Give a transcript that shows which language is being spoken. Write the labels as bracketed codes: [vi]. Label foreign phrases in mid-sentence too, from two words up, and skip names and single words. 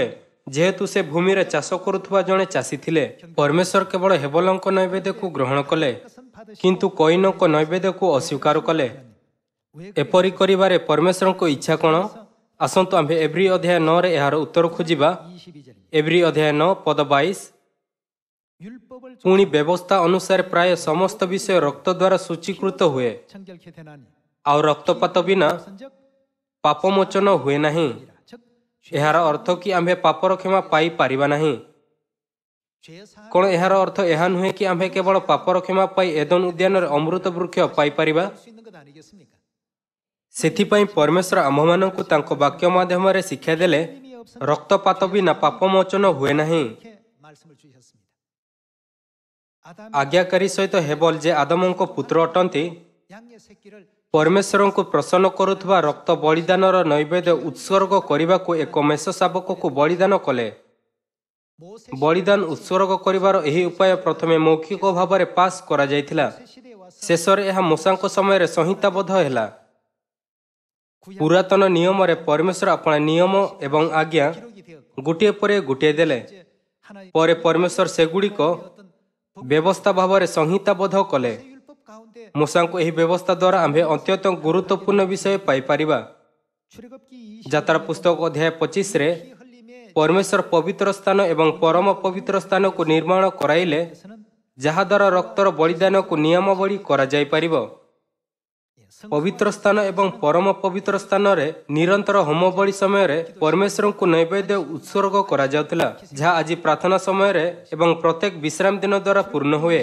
[or] ଯେହେତୁ ସେ ଭୂମିରେ ଚାଷ କରୁଥିବା ଜଣେ ଚାଷୀ ଥିଲେ, ପରମେଶ୍ୱର କେବଳ ହେବଲଙ୍କ ନୈବେଦ୍ୟକୁ ଗ୍ରହଣ କଲେ, କିନ୍ତୁ କଇନଙ୍କ ନୈବେଦ୍ୟକୁ ଅସ୍ୱୀକାର କଲେ। ଏପରି କରିବାରେ ପରମେଶ୍ୱରଙ୍କ ଇଚ୍ଛା କ'ଣ? ଆସନ୍ତୁ ଆମ୍ଭେ ଏବ୍ରି ଅଧ୍ୟାୟ 9ରେ ଏହାର ଉତ୍ତର ଖୋଜିବା। [ko] 22절입니다. [or] ଏବ୍ରି ଅଧ୍ୟାୟ 9 ପଦ 22। [ko] 율법을 [or] ପୁଣି ବ୍ୟବସ୍ଥା ଅନୁସାରେ ପ୍ରାୟ ସମସ୍ତ ବିଷୟ ରକ୍ତ ଦ୍ୱାରା ସୂଚୀକୃତ ହୁଏ, [ko] 정결케 되나니 [or] ଆଉ ରକ୍ତପାତ ବିନା [ko] 없은즉 [or] ପାପମୋଚନ ହୁଏ ନାହିଁ। [ko] 즉 [or] ଏହାର ଅର୍ଥ କି ଆମ୍ଭେ ପାପର କ୍ଷମା ପାଇପାରିବା ନାହିଁ। [ko] 죄사 [or] କ'ଣ ଏହାର ଅର୍ଥ ଏହା ନୁହେଁ କି ଆମ୍ଭେ କେବଳ ପାପର କ୍ଷମା ପାଇ ଏଦନ ଉଦ୍ୟାନରେ ଅମୃତ ବୃକ୍ଷ ପାଇପାରିବା? [ko] 수 있는 것 아니겠습니까? [or] ସେଥିପାଇଁ ପରମେଶ୍ୱର ଆମ୍ଭମାନଙ୍କୁ ତାଙ୍କ ବାକ୍ୟ ମାଧ୍ୟମରେ ଶିକ୍ଷା ଦେଲେ ରକ୍ତପାତ ବିନା ପାପମୋଚନ ହୁଏ ନାହିଁ। [ko] 이렇게 말씀을 주셨습니다. 아담이 [or] ଆଜ୍ଞାକାରୀ ସହିତ ହେବଲ ଯେ ଆଦମଙ୍କ ପୁତ୍ର ଅଟନ୍ତି, [ko] 양의 새끼를 [or] ପରମେଶ୍ୱରଙ୍କୁ ପ୍ରସନ୍ନ କରୁଥିବା ରକ୍ତ ବଳିଦାନର ନୈବେଦ୍ୟ ଉତ୍ସର୍ଗ କରିବାକୁ ଏକ ମେଷ ଶାବକକୁ ବଳିଦାନ କଲେ। [ko] 모세 [or] ବଳିଦାନ ଉତ୍ସର୍ଗ କରିବାର ଏହି ଉପାୟ ପ୍ରଥମେ ମୌଖିକ ଭାବରେ ପାସ୍ କରାଯାଇଥିଲା। [ko] 시대에 와서 [or] ଶେଷରେ ଏହା ମୂଷାଙ୍କ ସମୟରେ ସଂହିତାବଦ୍ଧ ହେଲା। ପୁରାତନ ନିୟମରେ ପରମେଶ୍ୱର ଆପଣା ନିୟମ ଏବଂ ଆଜ୍ଞା [ko] 기록이 되었고 [or] ଗୋଟିଏ ପରେ ଗୋଟିଏ ଦେଲେ। [ko] 이제 하나의 [or] ପରେ ପରମେଶ୍ୱର ସେଗୁଡ଼ିକ [ko] 어떤 [or] ବ୍ୟବସ୍ଥା ଭାବରେ ସଂହିତାବଦ୍ଧ କଲେ। [ko] 율법 가운데 [or] ମୂଷାଙ୍କୁ ଏହି ବ୍ୟବସ୍ଥା ଦ୍ୱାରା ଆମ୍ଭେ ଅତ୍ୟନ୍ତ ଗୁରୁତ୍ୱପୂର୍ଣ୍ଣ ବିଷୟ ପାଇପାରିବା। [ko] 출애굽기 [or] ଯାତ୍ରା ପୁସ୍ତକ ଅଧ୍ୟାୟ 25ରେ [ko] 피 흘림의 [or] ପରମେଶ୍ୱର ପବିତ୍ର ସ୍ଥାନ ଏବଂ ପରମ ପବିତ୍ର ସ୍ଥାନକୁ ନିର୍ମାଣ କରାଇଲେ, [ko] 에서는 [or] ଯାହାଦ୍ୱାରା ରକ୍ତର ବଳିଦାନକୁ ନିୟମାବଳୀ କରାଯାଇପାରିବ। ପବିତ୍ର ସ୍ଥାନ ଏବଂ ପରମ ପବିତ୍ର ସ୍ଥାନରେ ନିରନ୍ତର ହୋମବଳି ସମୟରେ ପରମେଶ୍ୱରଙ୍କୁ ନୈବେଦ୍ୟ ଉତ୍ସର୍ଗ କରାଯାଉଥିଲା, ଯାହା ଆଜି ପ୍ରାର୍ଥନା ସମୟରେ ଏବଂ ପ୍ରତ୍ୟେକ ବିଶ୍ରାମ ଦିନ ଦ୍ୱାରା ପୂର୍ଣ୍ଣ ହୁଏ।